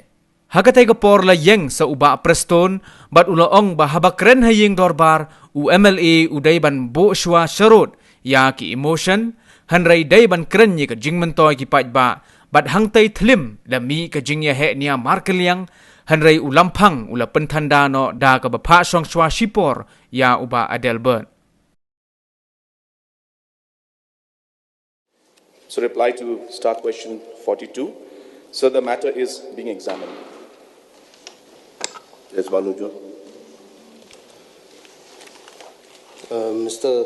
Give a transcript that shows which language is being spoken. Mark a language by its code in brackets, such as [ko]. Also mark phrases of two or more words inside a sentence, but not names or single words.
[kha] Ha ka por la Ïing sa uba Prestone bat ulaong ba habakren ha Ïing Dorbar u MLA udai ban bo shwa sharot ya ki emotion hanrei dai ban kren ye ka jingmentoy ki pat ba bat hangtai thlim da mi ka jingya he nia markeliang hanrei ulampang ula pentanda no da ka bapha song shwa shipor ya uba Adelbert. [en] So reply to start question 42. So the matter is being examined. Yes, Balujo. Mr.